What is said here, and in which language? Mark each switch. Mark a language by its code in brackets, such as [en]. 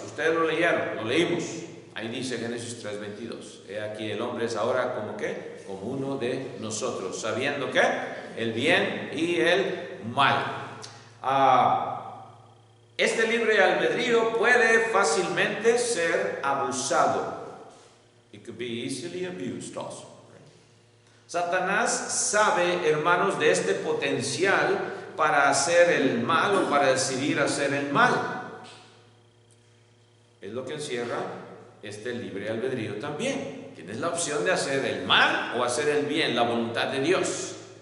[es] Ustedes lo leyeron, lo leímos. Ahí dice Génesis 3:22. He aquí el hombre es ahora como ¿qué? Como uno de nosotros, sabiendo que el bien y el mal. Este libre albedrío puede fácilmente ser abusado. [en] It could be easily abused also. [es] Satanás sabe, hermanos, de este potencial para hacer el mal o para decidir hacer el mal. Es lo que encierra este libre albedrío también. Tienes la opción de hacer el mal o hacer el bien, la voluntad de Dios.